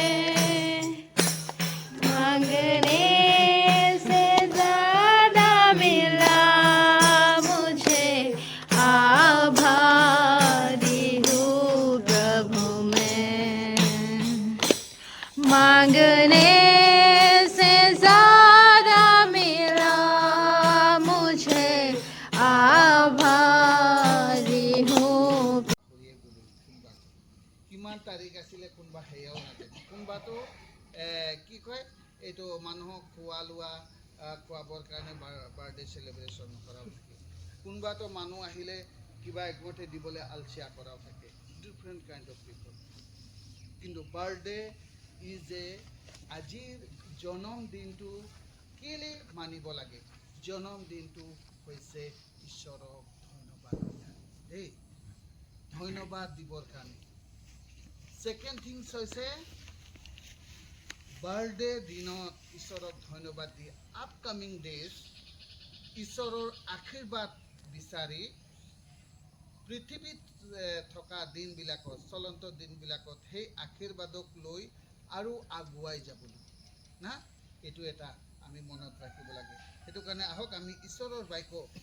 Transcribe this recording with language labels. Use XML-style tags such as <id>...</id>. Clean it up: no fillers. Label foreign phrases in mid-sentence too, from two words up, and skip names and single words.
<hi>मांगने से ज्यादा मिला मुझे आभारी हूँ प्रभु मैं मांगने</hi> <as>কিমান তাৰিখ আছিলে কোনবা হেয়াও নাজানে কোনবাটো কি কয় এইটো মানুহক খোৱা লোৱা খোৱাবৰ কাৰণে</as> <en>birthday celebration</en> <as>কৰাও থাকে কোনবাটো মানুহ আহিলে কিবা একমতে দিবলৈ আলচিয়া কৰাও থাকে</as> <en>different kind of people</en> <as>কিন্তু</as> <en>birthday is a</en> <as>আজিৰ জন্মদিনটো কেলে মানিব লাগে জন্মদিনটো হৈছে ঈশ্বৰক ধন্যবাদ দিয়া ধন্যবাদ দিবৰ কাৰণে</as> <en>Second thing</en> <as>হৈছে বাৰ্থডে দিনত ঈশ্বৰক ধন্যবাদ দি</as> <en>upcoming days</en> <as>ঈশ্বৰৰ আশীৰ্বাদ বিচাৰি পৃথিৱীত থকা দিনবিলাকত চলন্ত দিনবিলাকত সেই আশীৰ্বাদক লৈ আৰু আগুৱাই যাবলৈ না এইটো এটা আমি মনত ৰাখিব লাগে সেইটো কাৰণে আহক আমি ঈশ্বৰৰ বাক্য</as>